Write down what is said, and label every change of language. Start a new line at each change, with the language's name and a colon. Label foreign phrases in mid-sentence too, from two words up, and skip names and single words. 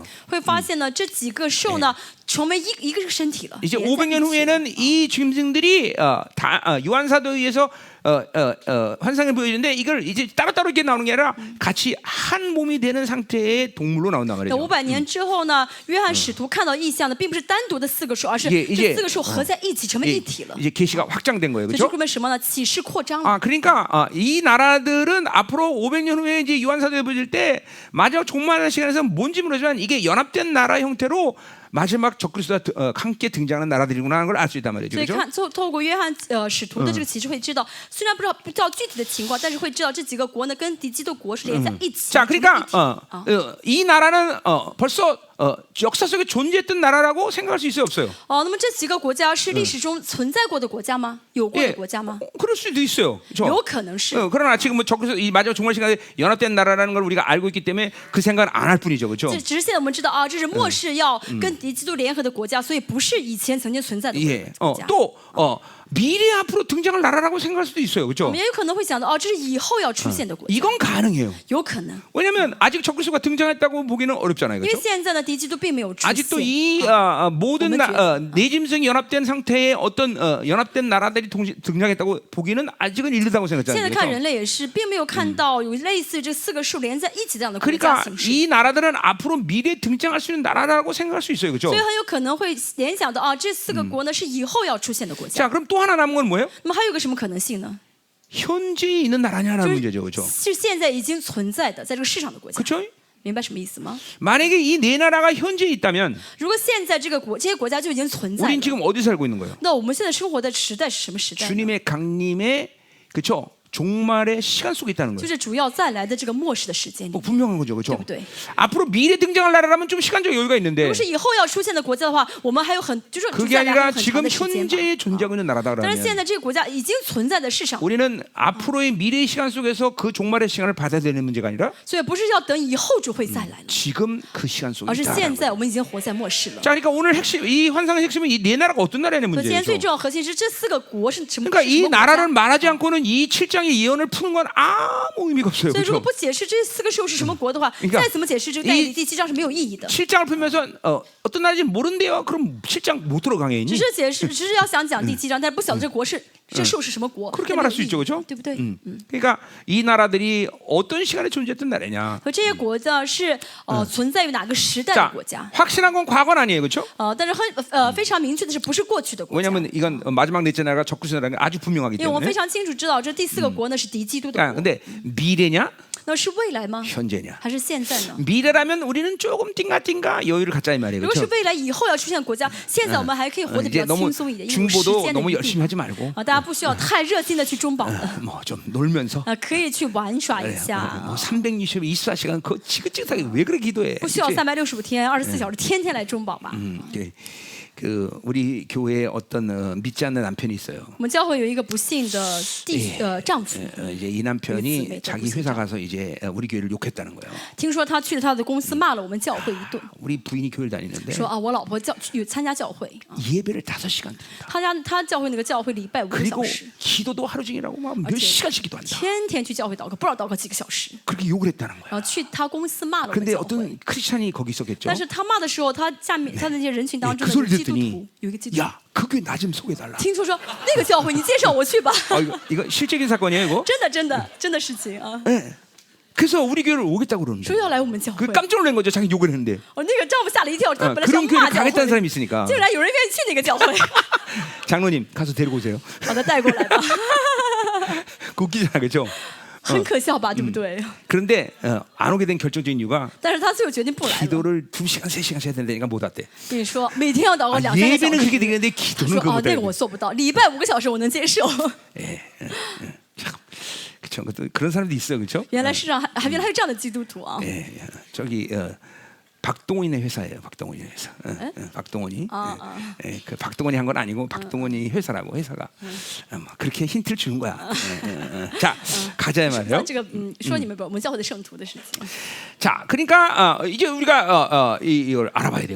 Chinese: 会发现呢，这几个兽呢成为一个身体了。
Korean: 이제
Chinese: 连在一
Korean: 500년
Chinese: 起
Korean: 후에는 이 짐승들이 요한사도에 의해서 환상을 보여주는데 이걸 이제 따로따로 이렇게 나오는 게 아니라 같이 한 몸이 되는 상태의 동물로 나온단
Chinese: 那
Korean: 말이죠.
Chinese: 500年之后呢，约翰使徒看到异象的，并不是单独的4个兽，而是
Korean: 예
Chinese: 这
Korean: 이제
Chinese: 4个兽合在一起成为一体了。
Korean: 이제 계시가 확장된 거예요,
Chinese: 这就
Korean: 그렇죠?
Chinese: 说明什么呢？启示扩张了。
Korean: 아, 그러니까 이 나라들은 앞으로 500년 후에 이제 요한사도에 보여줄 때 마지막 종말의 시간에서 뭔지 모르지만 이게 연합된 나라 형태로 마지막 적그리스도와 함께 등장하는 나라들이구나 하는 걸 알 수 있단 말이죠.
Chinese: 所以
Korean: 그렇죠?
Chinese: 看透过约翰使徒的这个启示，会知道，虽然不知道具体的情况，但是会知道这几个国呢跟敌基督国是连在一起。
Korean: 자,
Chinese: 成为
Korean: 그러니까
Chinese: 一体
Korean: 이 나라는 벌써 역사 속에 존재했던 나라라고 생각할 수 있어요, 없어요?
Chinese: 那么这几个国家是历史中存在过的国家吗？有过的国家吗？
Korean: 그럴 수도 있어요. 그렇죠?
Chinese: 有可能是。
Korean: 그러나 지금 뭐 적그리스도 이 마지막 종말 시간에 연합된 나라라는 걸 우리가 알고 있기 때문에 그 생각은 안 할 뿐이죠, 그렇죠?
Chinese: 只是现在我们知道啊，这是末世要跟敌基督联合的国家，所以不是以前曾经存在的
Korean: 예,
Chinese: 国家。
Korean: 또 미래 앞으로 등장할 나라라고 생각할 수도 있어요,
Chinese: 我
Korean: 그렇죠?
Chinese: 们也有可能会想到，这是以后要出现的国家，
Korean: 이건 가능해요.
Chinese: 有可能，
Korean: 왜냐하면 아직 적그리스도가 등장했다고 보기는 어렵잖아요,
Chinese: 因为
Korean: 그렇죠?
Chinese: 现在的敌基督并没有出
Korean: 아직도
Chinese: 现。
Korean: 이 모든 내짐승이 연합된 상태의 어떤 연합된 나라들이 등장했다고 보기는 아직은 이르다고
Chinese: 现在
Korean: 생각하잖아요.
Chinese: 看
Korean: 그렇죠?
Chinese: 人类也是，并没有看到有类似这四个数连在一起这样的国家
Korean: 그러니까
Chinese: 形式，
Korean: 이 나라들은 앞으로 미래에 등장할 수 있는 나라라고 생각할 수 있어요, 그렇죠?
Chinese: 所以很有可能会联想到这四个国呢是以后要出现的国家。
Korean: 자, 그럼 또 하나 남은 건 뭐예요?
Chinese: 那么还有个什么可能性呢？
Korean: 현재에 있는 나라냐라는
Chinese: 就
Korean: 문제죠, 그렇죠?
Chinese: 是现在已经存在的，在这个市场的国家，
Korean: 그렇죠?
Chinese: 明白什么意思吗？
Korean: 만약에 이 네 나라가 현재에 있다면
Chinese: 如果现在这些国家就已经存在
Korean: 우린
Chinese: 了，
Korean: 지금 어디 살고 있는 거예요?
Chinese: 那我们现在生活的时代是什么时代呢？
Korean: 주님의 강림의 그렇죠? 종말의 시간 속에 있다는
Chinese: 就
Korean: 거예요.
Chinese: 是主要再来的这个末世的时间里。
Korean: 분명한 거죠, 그렇죠?
Chinese: 对不对？
Korean: 앞으로 미래 등장할 나라라면 좀 시간적 여유가
Chinese: 如
Korean: 있는데
Chinese: 果是以后要出现的国家的话，我们还有就是
Korean: 그게
Chinese: 接下来还
Korean: 아니라
Chinese: 有很长
Korean: 지금
Chinese: 的时间吧。
Korean: 현재에 존재하고 있는 나라다
Chinese: 但是现
Korean: 그러면
Chinese: 在这个国家已经存在的市场，
Korean: 우리는 앞으로의 미래의 시간 속에서 그 종말의 시간을 받아야 되는 문제가 아니라
Chinese: 所以不是要等以后就会再来了，
Korean: 지금 그 시간 속에
Chinese: 而是
Korean: 있다.
Chinese: 现在我们已经活在末世了。
Korean: 자, 그러니까 오늘 핵심 이 환상의 핵심은 이 네 나라가 어떤 나라냐는
Chinese: 可今天最
Korean: 문제죠.
Chinese: 重要的核心是这四个国是什么？
Korean: 그러니까
Chinese: 是什
Korean: 이
Chinese: 么国家
Korean: 나라를 말하지 않고는 이 7장의 예언을 푸는 건 아무 의미가 없어요.
Chinese: 所以如果
Korean: 그렇죠?
Chinese: 不解释这四个事物是什么国的话，
Korean: 그러니까
Chinese: 再怎么解释这个但以理第7章是没有意义的。
Korean: 7장을 풀면서 어떤 나라인지 모른대요. 그럼 7장 못 들어가겠니?
Chinese: 只是解释，只是要想讲第7章，但是不晓得这国是这事物是什么国，
Korean: 그렇게
Chinese: 那没
Korean: 말할
Chinese: 有
Korean: 수
Chinese: 意
Korean: 있죠,
Chinese: 义
Korean: 그렇죠?
Chinese: 对不对？
Korean: 그러니까 이 나라들이 어떤 시간에 존재했던 나라냐?
Chinese: 和这些国家是存在于哪个时代的
Korean: 자,
Chinese: 国家？
Korean: 확실한 건 과거는 아니에요, 그렇죠?
Chinese: 但是非常明确的是，不是过去的国家。
Korean: 왜냐하면 이건 마지막 넷째 나라가 적그리스도라는 게 아주 분명하기
Chinese: 因为我们
Korean: 때문에.
Chinese: 非常清楚知道，这第四个国呢是敌基督的
Korean: 아,
Chinese: 国。
Korean: 근데 미래냐,
Chinese: 那是未来吗？
Korean: 현재냐?
Chinese: 还是现在呢？
Korean: 미래라면 우리는 조금 띵가띵가 여유를 갖자 이 말이에요,
Chinese: 如果是
Korean: 그렇죠?
Chinese: 未来以后要出现的国家，现在我们还可以活得比
Korean: 이제
Chinese: 较
Korean: 너무
Chinese: 轻松一点，因为有时
Korean: 중보도
Chinese: 间的
Korean: 너무
Chinese: 余
Korean: 열심히
Chinese: 地
Korean: 하지 말고
Chinese: 大家不需要太热心的去中保的，
Korean: 뭐 좀 놀면서
Chinese: 可以去玩耍一下，
Korean: 뭐 360, 24시간 그 지긋지긋하게 왜 그렇게 기도해?
Chinese: 不需要
Korean: 그치?
Chinese: 365天、24小时天天来中保吧。
Korean: 예. 그 우리 교회에 어떤 믿지 않는 남편이 있어요.
Chinese: 我们教会有一个不幸的丈夫，
Korean: 이제 이 남편이 자기 회사 가서 이제 우리 교회를 욕했다는 거예요.
Chinese: 听说他去了他的公司骂了我们教会一顿，
Korean: 우리 부인이 교회를 다니는데
Chinese: 说我老婆有参加教会，
Korean: 예배를 5시간 드린다.
Chinese: 他教会那个教会礼拜5个小
Korean: 그리고
Chinese: 时，
Korean: 기도도 하루 종일하고 막 몇 시간씩 기도한다.
Chinese: 天天去教会祷告，不知道祷告几个小时，
Korean: 그렇게 욕을 했다는 거야.
Chinese: 然后去他公司骂了我们
Korean: 근데
Chinese: 教会。
Korean: 어떤 크리스찬이 거기 있었겠죠.
Chinese: 但是他骂的时候，他下面他的那些人群当
Korean: 그
Chinese: 中的
Korean: 소리
Chinese: 基督徒
Korean: 듣더니
Chinese: 有一个基督徒，
Korean: 야, 그 교회 나 좀 소개해달라.
Chinese: 听说说那个教会你介绍我去吧，
Korean: 이거 실제적인 사건이에요, 이거?
Chinese: 真的事情啊，
Korean: 네. 그래서 우리 교회를 오겠다고 그러는데
Chinese: 说要来我们教会
Korean: 그 ， 깜짝 놀란 거죠. 자기 욕을 했는데
Chinese: 那个丈夫吓了一跳，他本来想
Korean: 그런
Chinese: 骂
Korean: 교회를
Chinese: 教
Korean: 가겠다는
Chinese: 会，
Korean: 사람이 있으니까
Chinese: 竟然有人愿意去那个教会，
Korean: 장로님 가서 데리고 오세요.
Chinese: 把他带过来吧，
Korean: 웃기잖아, 그죠?
Chinese: 很可笑吧，对不对？
Korean: 그런데 안 오게 된 결정적인 이유가
Chinese: 但是他最后决定不来了。
Korean: 기도를 2시간, 3시간 해야 된다니까 못 왔대.
Chinese: 跟你说，每天要祷告2、3个小
Korean: 예배는
Chinese: 时。
Korean: 그렇게 되겠는데
Chinese: 他
Korean: 기도는
Chinese: 说
Korean: 그거
Chinese: 那
Korean: 못해.
Chinese: 个我做不到，礼拜5个小时我能接受。
Korean: 그렇죠. 그런 사람도 있어요, 그렇죠?
Chinese: 原来世上原来还有这样的基督徒啊！
Korean: 예, 저기 박동원이네 회사예요. 박동원이 회사. 박동원이. 그 박동원이 한 건 아니고 박동원이 회사라고 회사가. 뭐 그렇게 힌트를 주는 거야. 자, 가자 말이에요.
Chinese: 这个说你们我们教会的圣徒的事情。
Korean: 자, 그러니까 이제 우리가 이걸 알아봐야 돼요.